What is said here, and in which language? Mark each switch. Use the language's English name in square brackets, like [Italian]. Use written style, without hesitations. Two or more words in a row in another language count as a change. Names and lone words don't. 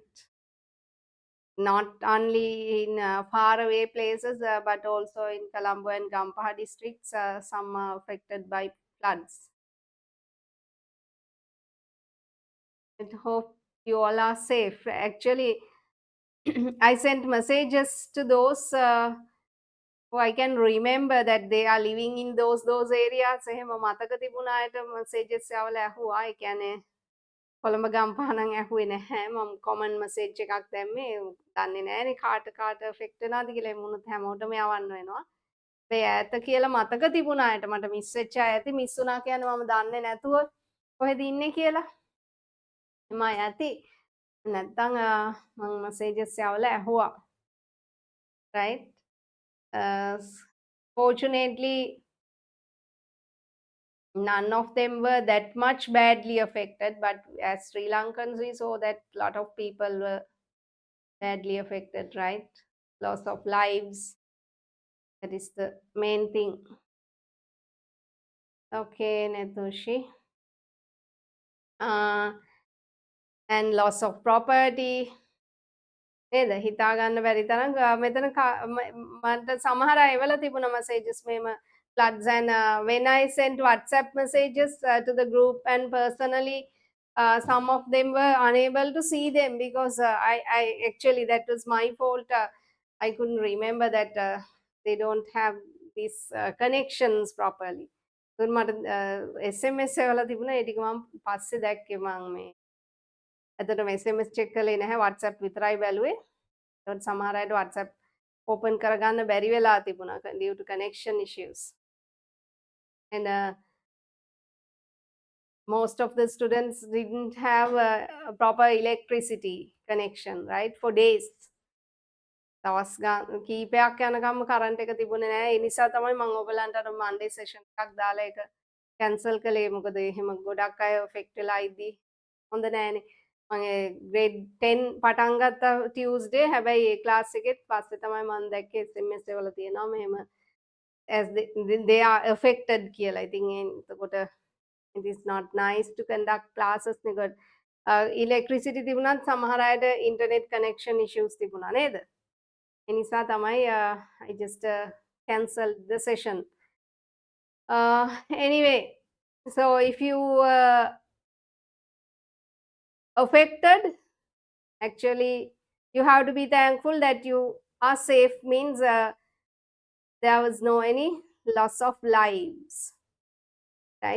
[English] Not only in faraway places, but also in Colombo and Gampaha districts, some are affected by floods. I hope you all are safe. Actually, I sent messages to those who I can remember that they are living in those areas. [Sinhala] එහෙම මතක තිබුණ අයට messages යවලා ඇහුවා. ඒ කියන්නේ කොළඹ ගම්පහ නම් ඇහුවේ නැහැ. මම [English] common message [Sinhala] එකක් දැම්මේ. දන්නේ නැහැනේ කාට affect වෙනවද කියලා. ඒ මුණත් හැමෝටම යවන්න වෙනවා. මේ ඈත කියලා මතක තිබුණ අයට මට මිස් වෙච්ච අය ඇති. මිස් වුණා කියන්නේ මම දන්නේ නැතුව කොහෙද ඉන්නේ කියලා. එම අය ඇති. නැත්තම් මම messages යවලා ඇහුවා. [English] Right? Fortunately, none of them were that much badly affected, but as Sri Lankans, we saw that a lot of people were badly affected, right? Loss of lives. That is the main thing. Okay, Netushi. And loss of property. [Sinhala] නේද හිතා ගන්න බැරි තරම් මෙතන මට සමහර අය එවලා තිබුණා [English] messages මෙහෙම floods and when I sent WhatsApp messages to the group and personally some of them were unable to see them because I actually that was my fault. I couldn't remember that they don't have these connections properly. [Sinhala] so මට SMS එවලා තිබුණා ඒ ටික මම පස්සේ දැක්කේ මම මේ ඇත්තටම SMS check කළේ නැහැ WhatsApp විතරයි බැලුවේ. ඒත් සමහර අයට WhatsApp open කරගන්න බැරි වෙලා තිබුණා [English] due to connection issues. And most of the students didn't have a proper electricity connection, right? For days. [Sinhala] දවස් කීපයක් යනකම් කරන්ට් එක තිබුණේ නැහැ. ඒ නිසා තමයි මම ඔයගලන්ට අර Monday session එකක් දාලා ඒක cancel කළේ. මොකද එහෙම ගොඩක් අය affect වෙලා ඉද්දි හොඳ නෑනේ. මම grade 10 පටන් ගත්තා Tuesday. හැබැයි ඒ class එකෙත් පස්සේ තමයි මම දැක්කේ SMS වල තියෙනවා මෙහෙම [English] as they are affected [Sinhala] කියලා. ඉතින් එතකොට [English] it is not nice to conduct classes because electricity [Sinhala] තිබුණත් සමහර අයට [English] internet connection issues [Sinhala] තිබුණා නේද? ඒ නිසා තමයි [English] I just cancelled the session. Anyway, so if you affected, actually you have to be thankful that you are safe, means there was no any loss of lives, right?